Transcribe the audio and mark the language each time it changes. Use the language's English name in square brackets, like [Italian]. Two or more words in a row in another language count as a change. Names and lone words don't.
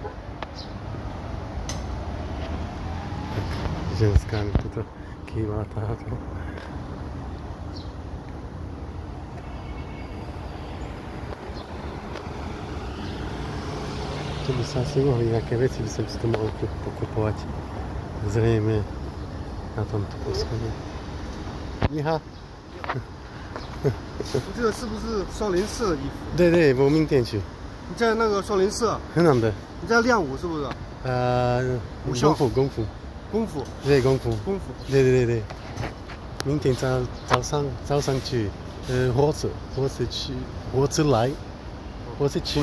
[Slovak] Tak, ženská mi tuto kýva táto. Tu by sa asi mohli nejaké veci, by som si to mohol pokupovať. Zrejme na tomto poschodí. Iha. [Chinese] 这个是不是少林寺的衣服？对对，我明天去。你在那个少林寺，很难的。你在练武是不是？武校功夫。功夫。对，功夫。功夫。对。明天早上去，火车去，火车来，火车去。